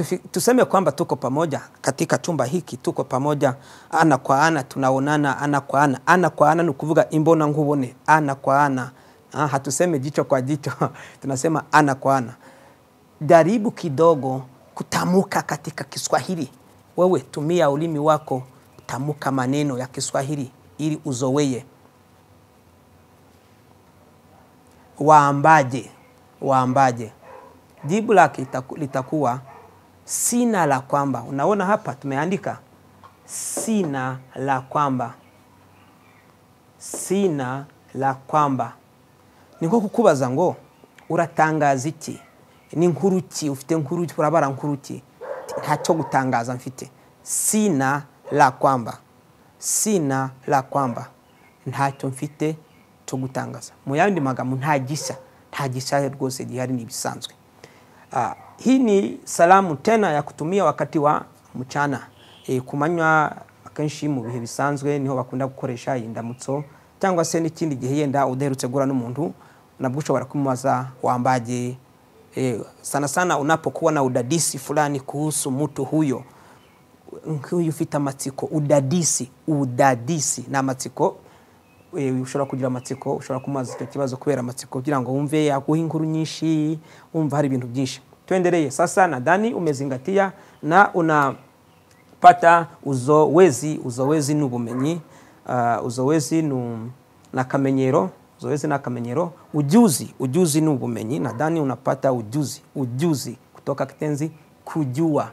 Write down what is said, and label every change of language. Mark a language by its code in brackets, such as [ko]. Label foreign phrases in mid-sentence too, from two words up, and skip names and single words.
[sw] tuseme kwamba tuko pamoja katika chumba hiki, tuko pamoja ana kwa ana, tunaonana ana kwa ana. Ana kwa ana [rw] ni kuvuga imbona nkubone, [sw] ana kwa ana. Hatuseme jicho kwa jicho, tunasema ana kwa ana. Jaribu kidogo kutamuka katika Kiswahili. Wewe tumia ulimi wako, tamuka maneno ya Kiswahili ili uzoweye. Waambaje, waambaje. Jibu lake litakuwa sina la kwamba. Unaona hapa tumeandika sina la kwamba. Sina la kwamba. [rw] Niko kukubaza ngo uratangaza iki? Ni nkuru ki? Ufite nkuru ki? Urabara nkuru ki? Ntacyo gutangaza mfite. [sw] Sina la kwamba. Sina la kwamba. [rw] Ntacyo mfite cyo gutangaza. Mu yandi magambo nta gisha rwose gihari nibisanzwe. [sw] Hii ni salamu tena ya kutumia wakati wa mchana. [rw] Kumanywa akenshi mu bihe bisanzwe niho bakunda gukoresha indamutso, cyangwa se n'ikindi gihe yenda udaherutse gura n'umuntu nabwo ushobora kumubaza waambaje. [sw] Sana sana unapokuwa na udadisi fulani kuhusu mtu huyo, [rw] ufite amatsiko. [sw] Udadisi na amatsiko. [rw] Ushobora kugira amatsiko, ushobora kumaza icyo kibazo kubera amatsiko kugira ngo wumve yaguha inkuru nyinshi, wumva hari ibintu byinshi. [sw] Tuendelee sasa. Nadhani umezingatia na unapata uzowezi. Uzowezi ni ubumenyi, uzowezi na kamenyero. Uzowezi na kamenyero. Ujuzi ni ubumenyi. Nadhani unapata ujuzi kutoka kitenzi kujua.